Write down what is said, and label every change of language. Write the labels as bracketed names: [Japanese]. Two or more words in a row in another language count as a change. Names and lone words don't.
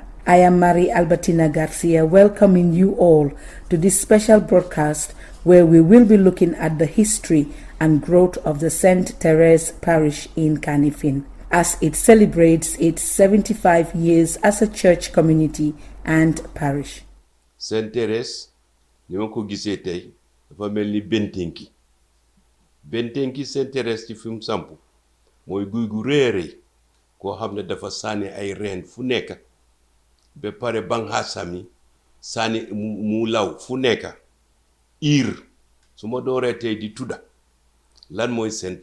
[English] I am Marie Albertina Garcia, welcoming you all to this special broadcast where we will be looking at the history and growth of the St. Therese Parish in Kanifing, as it celebrates its 75 years as a church community and parish. St. Therese, [Wolof] ni ma ko gisee tey dafa mel ni bentenki St. Therese ci fi mu samp mooy guy gu rëy koo xam ne dafa sànni ay reen fu nekk ba pare banxaasam yi sànni mu law fu nekk su ma dooree tey di tudda lan mooy St.